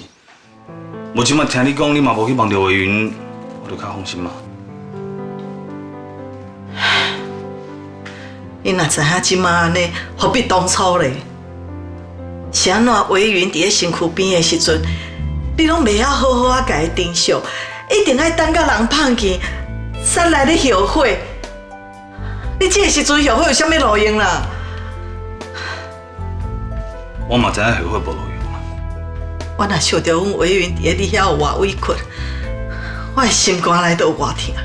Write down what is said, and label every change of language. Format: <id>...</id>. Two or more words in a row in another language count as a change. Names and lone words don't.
<nan>无即摆听你讲，你嘛无去望到伟云，我就较放心嘛。你若知影即摆安尼，何必当初咧？是安怎伟云伫咧身躯边的时阵，你拢袂晓好好啊甲伊珍惜，一定爱等到人胖去，才来咧后悔。你这个时阵后悔有啥物路用啦？我嘛知影后悔无路用啦。我若想到阮伟云伫咧你遐有偌委屈，我的心肝内都有偌疼。</nan>